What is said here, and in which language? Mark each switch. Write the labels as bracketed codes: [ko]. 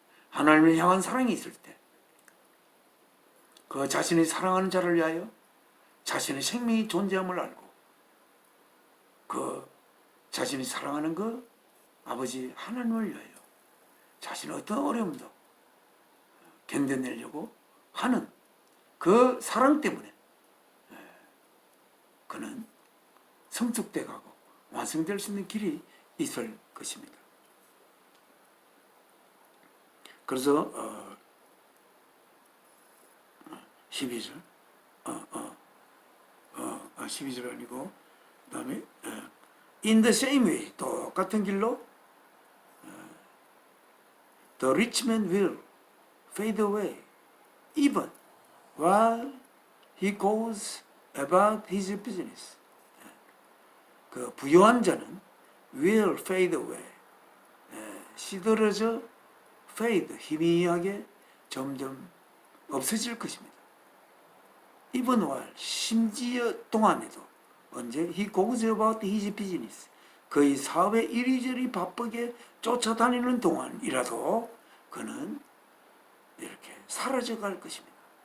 [ko] 하나님을 향한 사랑이 있을 때 그 자신이 사랑하는 자를 위하여 자신의 생명이 존재함을 알고 그 자신이 사랑하는 그 아버지 하나님을 위하여 자신의 어떤 어려움도 견뎌내려고 하는 그 사랑 때문에 그는 성숙돼 가고 완성될 수 있는 길이 있을 것입니다. 그래서 12절 12절 아니고 그 다음에 [en] In the same way [ko] 똑같은 길로 [en] The rich man will fade away even while he goes about his business. [ko] 그 부유한 자는 [en] will fade away [ko] 시들어져 fade 희미하게 점점 없어질 것입니다. [en] even while [ko] 심지어 동안에도 언제 [en] he goes about his business [ko] 그의 사업에 이리저리 바쁘게 쫓아다니는 동안이라도 그는 이렇게 사라져 갈 것입니다.